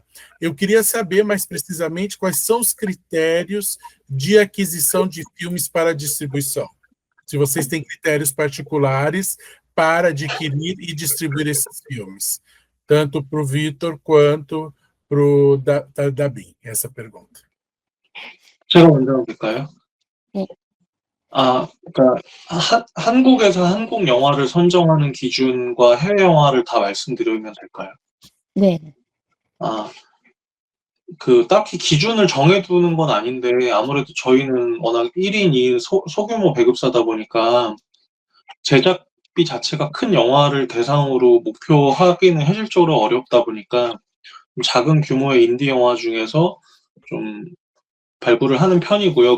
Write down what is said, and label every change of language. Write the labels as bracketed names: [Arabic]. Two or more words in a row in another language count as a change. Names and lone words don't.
[Portuguese] Eu queria saber mais precisamente quais são os critérios de aquisição de filmes para distribuição. Se vocês têm critérios particulares para adquirir e distribuir esses filmes, tanto para o Vitor quanto para o Dabin, essa pergunta. [Korean] 제가 먼저 볼까요? 네. 그러니까 한국에서 한국 영화를 선정하는 기준과 해외 영화를 다 말씀드리면 될까요? 네. 딱히 기준을 정해두는 건 아닌데 아무래도 저희는 워낙 1인 2인 소규모 배급사다 보니까 제작비 자체가 큰 영화를 대상으로 목표하기는 현실적으로 어렵다 보니까 좀 작은 규모의 인디 영화 중에서 좀 발굴을 하는 편이고요.